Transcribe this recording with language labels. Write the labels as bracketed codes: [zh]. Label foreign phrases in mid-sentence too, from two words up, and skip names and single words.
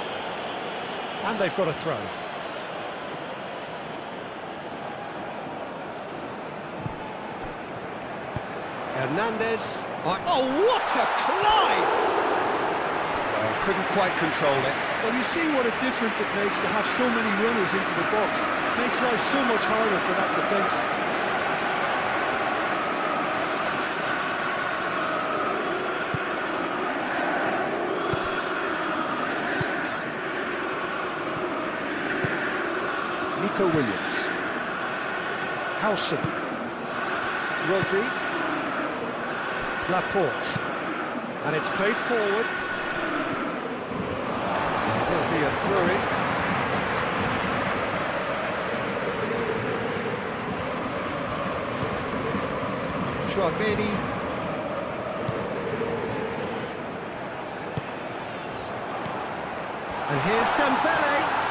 [en] And they've got a throw. Hernandez. Oh, what a climb! Couldn't quite control it. Well, you see what a difference it makes to have so many runners into the box. Makes life so much harder for that defence. Nico Williams. Howson. Rodri. Laporte. And it's played forward. There'll be a throw-in. Tchouaméni. And here's Dembele.